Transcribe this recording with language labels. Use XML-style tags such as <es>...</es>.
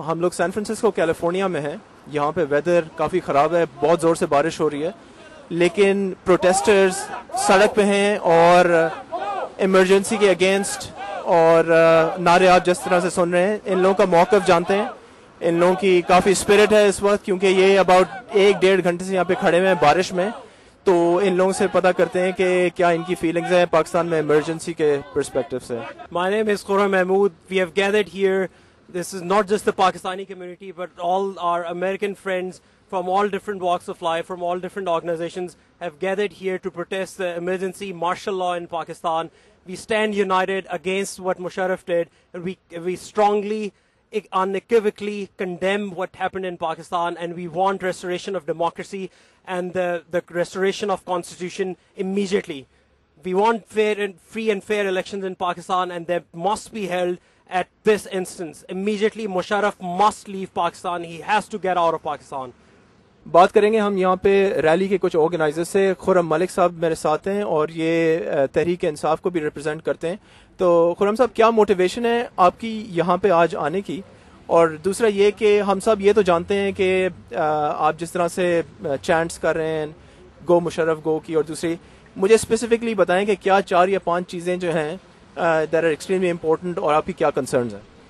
<ur>ہم لوگ San Francisco California میں ہیں. یہاں پہ ویدر کافی خراب ہے, بہت زور سے بارش ہو رہی ہے, لیکن پروٹیسٹرز سڑک پہ ہیں اور ایمرجنسی کے اگینسٹ اور نعرے آپ جس طرح سے سن رہے ہیں, ان لوگوں کا موقف جانتے ہیں. ان لوگوں کی کافی اسپرٹ ہے اس وقت, کیونکہ یہ اباؤٹ 1-1.5 گھنٹے سے یہاں پہ کھڑے ہوئے ہیں بارش میں. تو ان لوگوں سے پتہ کرتے ہیں کہ کیا ان کی فیلنگز ہیں پاکستان میں ایمرجنسی کے پرسپیکٹو سے.</ur> <en>My name is Khurram Mahmood. We have gathered here. This is not just the Pakistani community, but all our American friends from all different walks of life, from all different organizations, have gathered here to protest the emergency martial law in Pakistan. We stand united against what Musharraf did, and we strongly, unequivocally condemn what happened in Pakistan, and we want restoration of democracy and the restoration of constitution immediately. We want free and fair elections in Pakistan, and they must be held at this instance. Immediately, Musharraf must leave Pakistan. He has to get out of Pakistan.</en> <ur>بات کریں گے ہم یہاں پہ rally کے کچھ organiser سے. خرم ملک صاحب میرے ساتھ ہیں اور یہ تحریک انصاف کو بھی ریپرزینٹ کرتے ہیں. تو خرم صاحب, کیا موٹیویشن ہے آپ کی یہاں پہ آج آنے کی؟ اور دوسرا یہ کہ ہم سب یہ تو جانتے ہیں کہ آپ جس طرح سے چینٹس کر رہے ہیں گو مشرف گو کی, اور دوسری مجھے اسپیسیفکلی بتائیں کہ کیا 4 یا 5 چیزیں جو ہیں</ur> <en>that are extremely important,</en> <ur>اور آپ کی کیا کنسرنز ہیں؟</ur>